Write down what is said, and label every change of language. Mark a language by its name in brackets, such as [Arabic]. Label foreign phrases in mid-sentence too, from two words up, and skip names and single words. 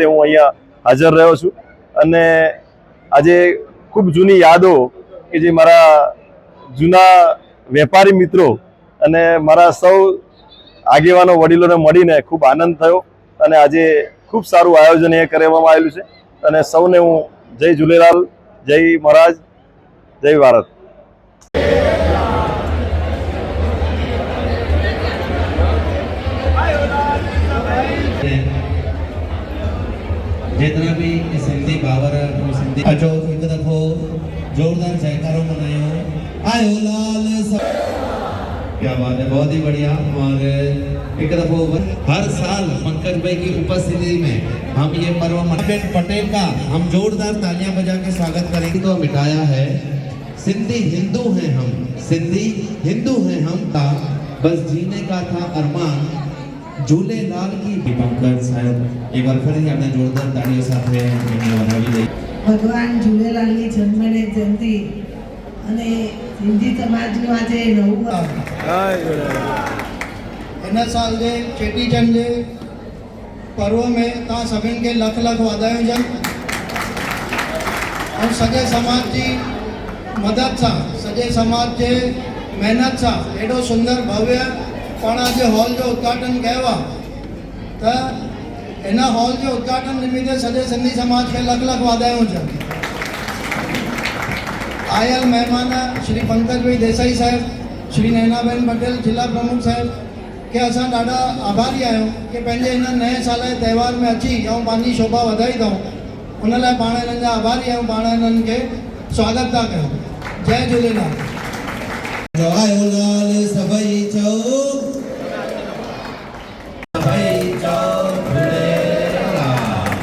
[Gujarati] હું અહીંયા હાજર રહ્યો છું અને આજે ખૂબ જૂની યાદો કે જે મારા જૂના વેપારી મિત્રો અને મારા સૌ આગેવાનો વડીલોને મળીને ખૂબ આનંદ થયો અને આજે ખૂબ સારું આયોજન એ કરવામાં આવેલું છે અને સૌને હું જય ઝૂલેલાલ, જય મહારાજ, જય ભારત। [Hindi] जितना भी [Sindhi] सिंधी बाबर सिंधी अचो एक दफो जोरदार जयकारो मनायो आयो लाल [Hindi] क्या बात है, बहुत ही बढ़िया। और एक दफो हर साल पंकज भाई की उपस्थिति में हम ये पर्व मनाते पटेल का हम जोरदार तालियां बजा के स्वागत करेंगे। तो मिटाया है सिंधी हिंदू हैं हम, सिंधी हिंदू हैं हम का बस जीने का था अरमान झूलेलाल की। पंकज साहब एक बार फिर हमने जोरदार तालियों [Gujarati] સાથે એને વધાવી દઈ। ભગવાન ઝૂલેલાલની જન્મજયંતિ અને સિંધી સમાજનું આજે નવું [Sindhi] हिन साल जे चेटीचंड जे पर्व में तव्हां सभिनि खे लख लख वाधायूं हुजनि ऐं सॼे समाज जी मदद सां सॼे समाज जे महिनत सां एॾो सुंदर भव्य पाण अॼु हॉल जो उद्घाटन कयो आहे त हिन हॉल जो उद्घाटन निमित्ते सॼे सिंधी समाज खे लख लख वाधायूं हुजनि। आयल महिमान श्री पंकज भाई देसाई साहब, श्री नैनाबेन पटेल जिला प्रमुख साहब के असां ॾाढा आभारी आहियूं कि पंहिंजे हिन नए साल जे त्योहार में अची ऐं पंहिंजी शोभा वधाई अथऊं। उन लाइ पाण हिननि जा आभारी आहियूं, पाण हिननि खे स्वागत था कयूं। जय झूलेलाल। आयो लाल सभई चओ सभई चओ झूलेलाल।